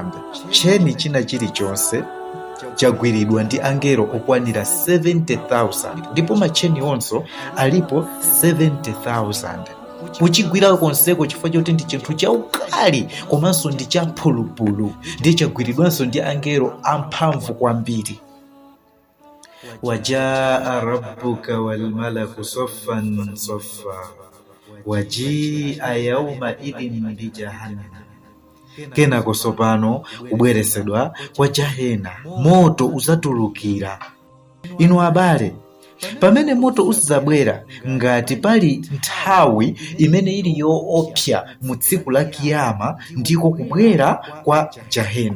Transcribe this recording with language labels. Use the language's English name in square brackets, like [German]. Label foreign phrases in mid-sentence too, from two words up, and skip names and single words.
[Nyanja] Tcheni china chilichonse chagwiridwa ndi angelo okwanira 70,000, ndipo matcheni onso alipo 70,000. Kuchigwira konseko chifukwa choti ndi chinthu chaukali komanso ndi champhulupulu, ndiye chagwiridwanso ndi angelo amphamvu kwambiri. [Arabic] وجاء ربك والملك صفا صفا وجيء يومئذ بجهنم. [Nyanja] Kenako tsopano kubweresedwa kwa jahena, moto uzatulukira. Inu abale, pamene moto uzabwera, ngati pali nthawi imene ili yoopsa mu tsiku la kiyama, ndiko kubwera kwa jahena.